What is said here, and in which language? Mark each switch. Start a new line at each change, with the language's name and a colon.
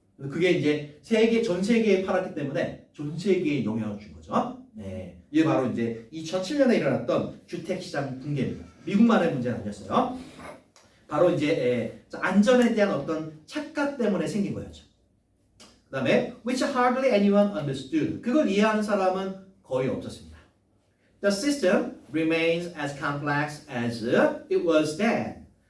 Korean: 그게 이제 전 세계에 팔았기 때문에 전 세계에 영향을 준 거죠. 이게 바로 이제 2007년에 일어났던 주택시장 붕괴입니다. 미국만의 문제는 아니었어요. 바로 이제 안전에 대한 어떤 착각 때문에 생긴 거였죠. 그 다음에
English: which hardly anyone understood.
Korean: 그걸 이해하는 사람은 거의 없었습니다.
English: The system remains as complex as it was then.